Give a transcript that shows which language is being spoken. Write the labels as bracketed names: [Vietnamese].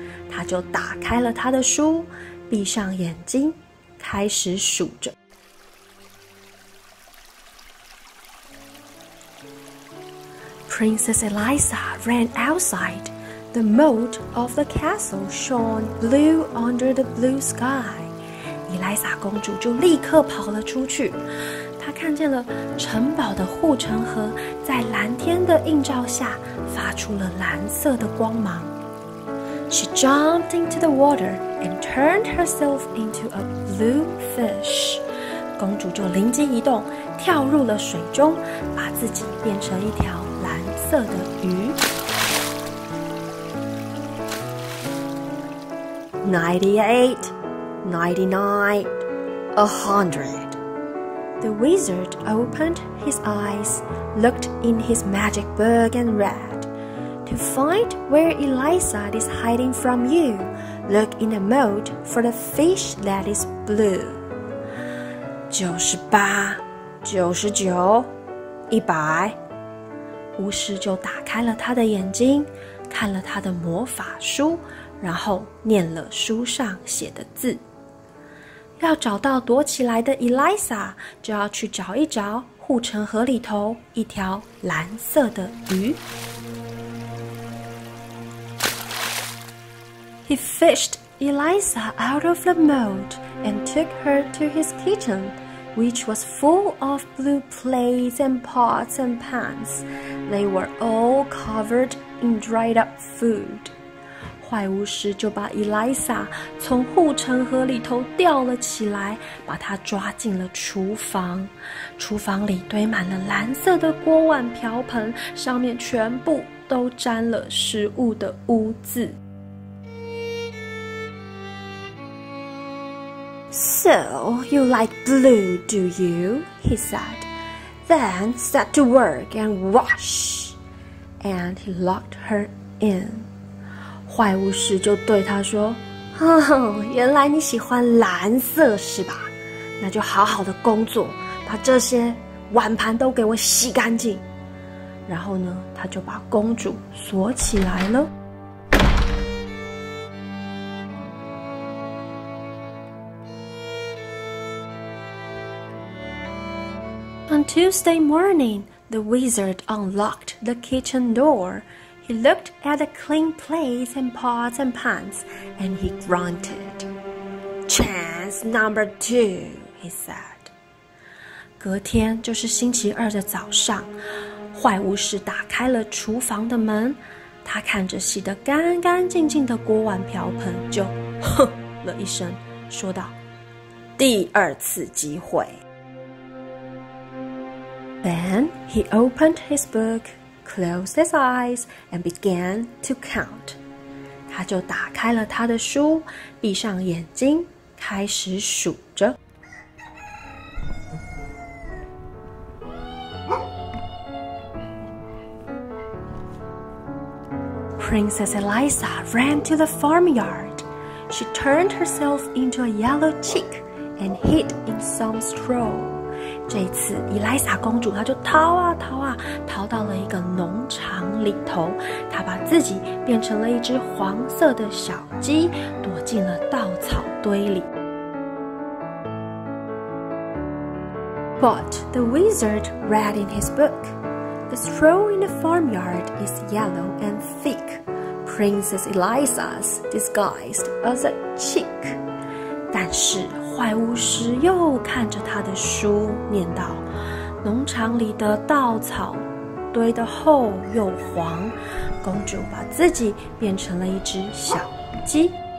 [Chinese] 他就打开了他的书，闭上眼睛，开始数着。 [English] Princess Eliza ran outside. The moat of the castle shone blue under the blue sky. [Chinese] 伊莱莎公主就立刻跑了出去。她看见了城堡的护城河在蓝天的映照下发出了蓝色的光芒。 [English] She jumped into the water and turned herself into a blue fish. [Chinese] 公主就灵机一动，跳入了水中，把自己变成一条蓝色的鱼。 [English] 98, 99, 100. The wizard opened his eyes, looked in his magic book and read, To find where Eliza is hiding from you, look in the moat for the fish that is blue. 98, 99, 100. [Chinese] 巫师就打开了他的眼睛，看了他的魔法书，然后念了书上写的字。要找到躲起来的 Eliza， 就要去找一找护城河里头一条蓝色的鱼。 [English] He fished Eliza out of the moat and took her to his kitchen, which was full of blue plates and pots and pans. They were all covered in dried up food. [Chinese] 坏巫师就把 Eliza 从护城河里头吊了起来，把她抓进了厨房。厨房里堆满了蓝色的锅碗瓢盆，上面全部都沾了食物的污渍。 [English] So, you like blue, do you? He said. Then set to work and wash. And he locked her in. [Chinese] 坏巫师就对他说，原来你喜欢蓝色是吧？那就好好的工作，把这些碗盘都给我洗干净。然后呢，他就把公主锁起来了。 [English] On Tuesday morning, the wizard unlocked the kitchen door. He looked at the clean plates and pots and pans, and he grunted. Chance number 2, he said. [Chinese] 隔天就是星期二的早上，坏巫师打开了厨房的门，他看着洗得干干净净的锅碗瓢盆，就哼了一声，说道：“第2次机会。” [English] Then he opened his book, closed his eyes, and began to count. [Chinese] 他就打开了他的书，闭上眼睛，开始数着。 [English] Princess Eliza ran to the farmyard. she turned herself into a yellow chick and hid in some straw. [Chinese] 这一次，伊丽莎公主她就逃到了一个农场里头，她把自己变成了一只黄色的小鸡，躲进了稻草堆里。 [English] But the wizard read in his book, "The straw in the farmyard is yellow and thick. Princess Eliza's disguised as a chick." [Chinese] 但是坏巫师又看着他的书，念道：农场里的稻草堆得厚又黄，公主把自己变成了一只小鸡。